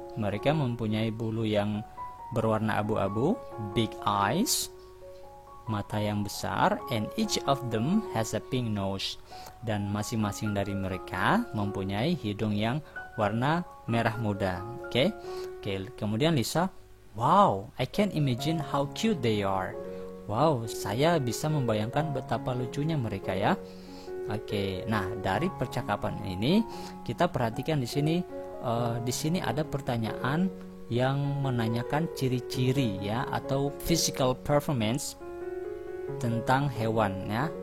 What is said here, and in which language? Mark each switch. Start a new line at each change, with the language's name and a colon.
Indonesian: Mereka mempunyai bulu yang berwarna abu-abu.
English: Big eyes.
Indonesian: Mata yang besar.
English: And each of them has a pink nose.
Indonesian: Dan masing-masing dari mereka mempunyai hidung yang warna merah muda. Oke.
English: Kemudian Lisa, wow, I can imagine how cute they are.
Indonesian: Wow, saya bisa membayangkan betapa lucunya mereka ya. Oke, nah dari percakapan ini kita perhatikan di sini ada pertanyaan yang menanyakan ciri-ciri ya atau physical performance tentang hewan ya.